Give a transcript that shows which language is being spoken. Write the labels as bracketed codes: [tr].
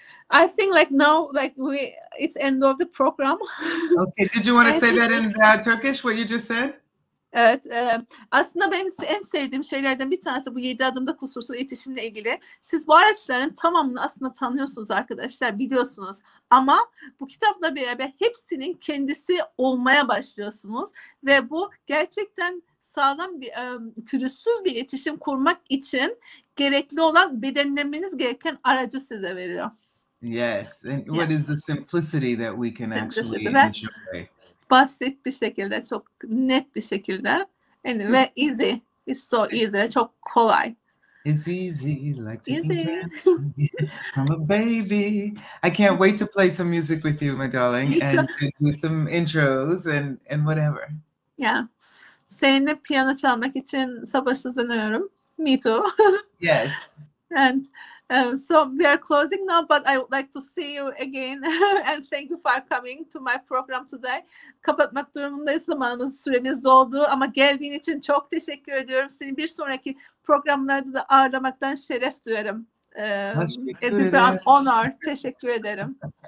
[en] I think like now, like it's end of the program. Okay. Did you want to say that in Turkish? What you just said? [tr] Evet, aslında benim en sevdiğim şeylerden bir tanesi bu 7 adımda kusursuz iletişimle ilgili. Siz bu araçların tamamını aslında tanıyorsunuz arkadaşlar, biliyorsunuz. Ama bu kitapla beraber hepsinin kendisi olmaya başlıyorsunuz. Ve bu gerçekten sağlam bir, pürüzsüz bir iletişim kurmak için gerekli olan bedenlemeniz gereken aracı size veriyor. [en] Yes, and what is the simplicity that we can actually enjoy? [tr] Basit bir şekilde, çok net bir şekilde. [en] Ve easy. It's so easy. [tr] Çok kolay. [en] It's easy, like taking from a baby. I can't wait to play some music with you, my darling, and to do some intros and whatever. Yeah. [tr] Seninle piyano çalmak için sabırsızlanıyorum. [en] Me too. Yes. And so we are closing now, but I would like to see you again and thank you for coming to my program today. [tr] Kapatmak durumundayız, zamanımız, süremiz doldu ama geldiğin için çok teşekkür ediyorum. Seni bir sonraki programlarda da ağırlamaktan şeref duyarım. [en] It's an honor. [tr] Teşekkür ederim.